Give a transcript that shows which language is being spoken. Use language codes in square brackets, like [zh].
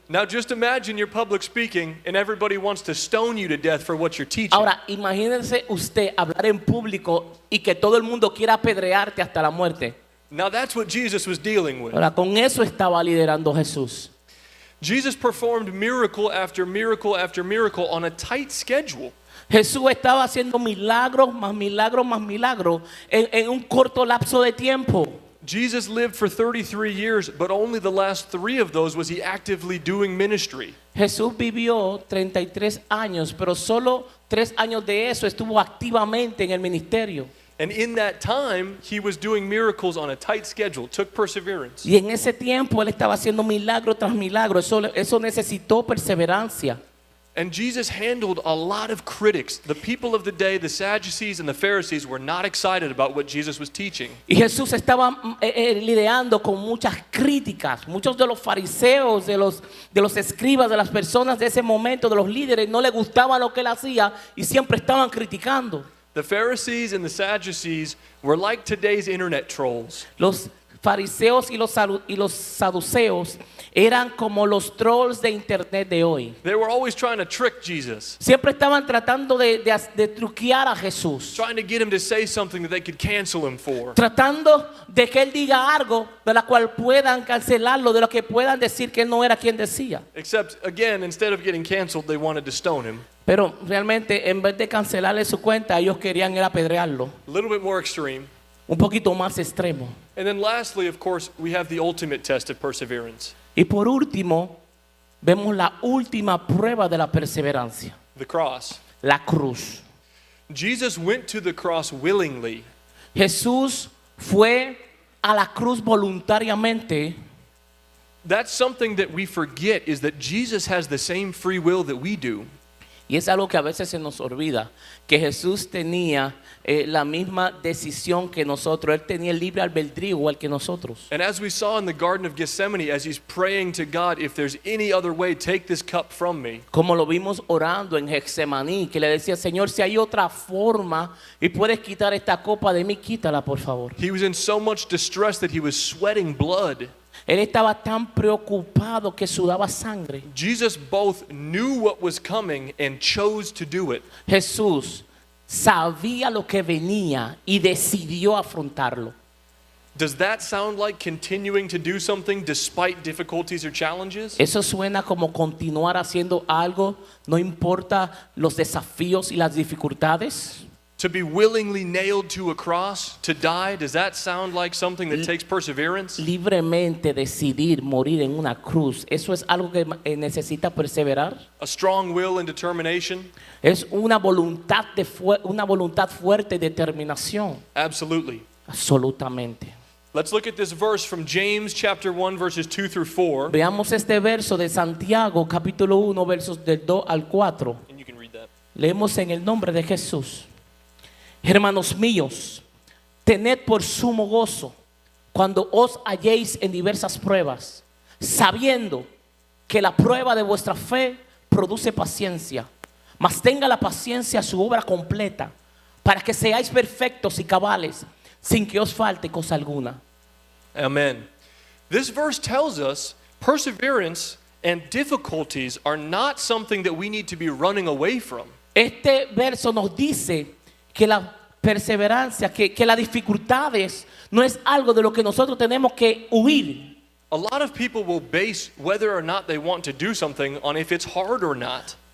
[en] Now just imagine you're public speaking and everybody wants to stone you to death for what you're teaching. [es] Ahora, imagínense usted hablar en público y que todo el mundo quiera apedrearte hasta la muerte. [en] Now that's what Jesus was dealing with. [es] Ahora, con eso estaba liderando Jesús. [en] Jesus performed miracle after miracle after miracle on a tight schedule. [es] Jesús estaba haciendo milagros, más milagros, más milagros en un corto lapso de tiempo. [en] Jesus lived for 33 years, but only the last 3 of those was he actively doing ministry. [es] Jesús vivió 33 años, pero solo 3 años de eso estuvo activamente en el ministerio. [en] And in that time, he was doing miracles on a tight schedule, took perseverance. [es] Y en ese tiempo él estaba haciendo milagro tras milagro. Eso necesitó perseverancia. [en] And Jesus handled a lot of critics. The people of the day, the Sadducees and the Pharisees, were not excited about what Jesus was teaching. [es] Y Jesús estaba lidiando con muchas críticas. Muchos de los fariseos, de los escribas, de las personas de ese momento, de los líderes, no les gustaba lo que él hacía y siempre estaban criticando. [en] The Pharisees and the Sadducees were like today's internet trolls. [es] Los fariseos y los saduceos eran como los trolls de internet de hoy. [en] They were always trying to trick Jesus, [es] Siempre estaban tratando de truquear a Jesús, [en] trying to get him to say something that they could cancel him for. [es] tratando de que él diga algo de la cual puedan cancelarlo, de lo que puedan decir que él no era quien decía. [en] Except, again, instead of getting canceled, they wanted to stone him. [es] Pero realmente en vez de cancelarle su cuenta, ellos querían era apedrearlo, [en] A little bit more extreme. [es] un poquito más extremo. [en] And then lastly, of course, we have the ultimate test of perseverance, [es] Y por último, vemos la última prueba de la perseverancia, [en] the cross. [es] la cruz. [en] Jesus went to the cross willingly. [es] Jesús fue a la cruz voluntariamente. [en] That's something that we forget, is that Jesus has the same free will that we do. [es] Y es algo que a veces se nos olvida, que Jesús tenía la misma decisión que nosotros. Él tenía el libre albedrío igual que nosotros. [en] And as we saw in the Garden of Gethsemane, as he's praying to God, if there's any other way, take this cup from me. [es] Como lo vimos orando en Getsemaní, que le decía, Señor, si hay otra forma y puedes quitar esta copa de mí, quítala por favor. [en] He was in so much distress that he was sweating blood. [es] Él estaba tan preocupado que sudaba sangre. [en] Jesus both knew what was coming and chose to do it. [es] Jesús sabía lo que venía y decidió afrontarlo. [en] Does that sound like continuing to do something despite difficulties or challenges? [es] Eso suena como continuar haciendo algo, no importa los desafíos y las dificultades. [en] To be willingly nailed to a cross, to die, does that sound like something that takes perseverance? [es] Libremente decidir morir en una cruz, eso es algo que necesita perseverar. [en] A strong will and determination? [es] Es una voluntad fuerte, determinación. [en] Absolutely. [es] Absolutamente. [en] Let's look at this verse from James chapter 1 verses 2 through 4. [es] Veamos este verso de Santiago, capítulo 1, versos del 2 al 4. [en] And you can read that. [es] Leemos en el nombre de Jesús. Hermanos míos, tened por sumo gozo cuando os halléis en diversas pruebas, sabiendo que la prueba de vuestra fe produce paciencia. Mas tenga la paciencia su obra completa, para que seáis perfectos y cabales, sin que os falte cosa alguna. [en] Amen. This verse tells us perseverance and difficulties are not something that we need to be running away from. [es] Este verso nos dice que la perseverancia, que las dificultades no es algo de lo que nosotros tenemos que huir. [en] A lot of people will base whether or not they want to do something on if it's hard or not.